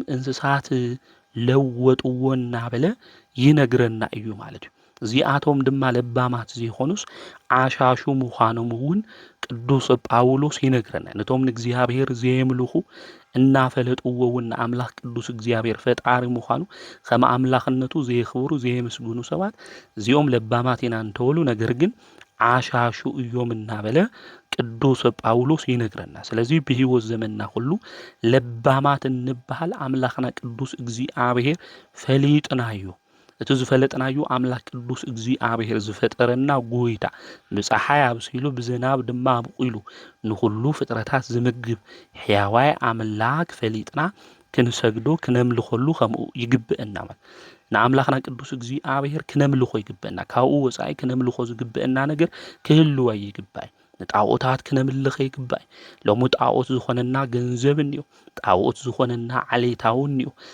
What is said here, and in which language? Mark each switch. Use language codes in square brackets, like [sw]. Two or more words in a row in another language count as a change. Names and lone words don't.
[ti] እንስሳት ለወጥዎ እናበለ ይነግረና እዩ ማለት እዩ እዚኣቶም ድማ ለባማት ዘይኾኑስ ዓሻሹ ምዃኖም እውን ቅዱስ ጳውሎስ ይነግረና ነቶም ንእግዚአብሔር ዘየምልኹ እናፈለጥዎ እውን አምላኽ ቅዱስ እግዚአብሔር ፈጣሪ ምዃኑ ከም አምላኽነቱ ዘየኽብሩ ዘየመስግኑ ሰባት እዚኦም ለባማት ኢና እንተወሉ ነገር ግን ዓሻሹ እዮም እናበለ ቅዱስ ጳውሎስ ይነግረና [am] ስለዚህ በህይወት ዘመንና ሁሉ [ti] ለባማት እንበሃል አምላኽና ቅዱስ እግዚአብሔር ፈሊጥና እዩ እቲ ዝፈለጥናዩ አምላክ ቅዱስ እግዚአብሔር ዝፈጠረና ጎይታ ብፀሓይ ኣብሲሉ ብዝናብ ድማ ኣብቂሉ ንኹሉ ፍጥረታት ዝምግብ ሕያዋይ አምላክ ፈሊጥና ክንሰግዶ ክነምልኾሉ ከምኡ ይግብአና ማለት ንአምላኽና ቅዱስ እግዚአብሔር ክነምልኾ ይግብአና ካብኡ ወፃኢ ክነምልኾ ዝግብአና ነገር ክህልው ይግባእ ንጣዖታት ክነምልኽ ይግባእ ሎሙ ጣዖት ዝኾነና ገንዘብ እንዮ ጣዖት ዝኾነና ዓሌታውን እንዮ